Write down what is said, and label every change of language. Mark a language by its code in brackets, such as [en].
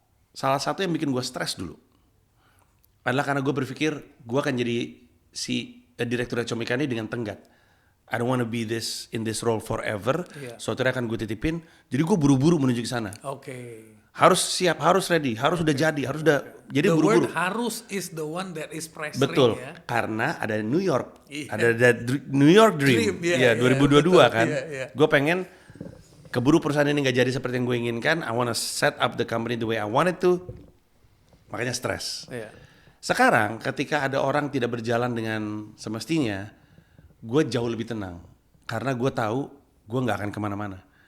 [id] Salah satu yang bikin gue stres dulu adalah karena gue berpikir gue akan jadi si direktur Comika ini dengan tenggat. [en] I don't want to be in this role forever. [id] Suatu hari akan gue titipin. Jadi gue buru-buru menuju ke sana. Harus siap, harus ready, harus udah jadi, harus udah jadi buru-buru. [en] The word harus is the one that is pressuring. [id] Betul, karena ada New York, ada New York Dream, 2022 kan. Gue pengen keburu perusahaan ini nggak jadi seperti yang gue inginkan. [en] I wanna set up the company the way I want it to. [id] Makanya stres. Sekarang ketika ada orang tidak berjalan dengan semestinya, gue jauh lebih tenang karena gue tahu gue nggak akan kemana-mana.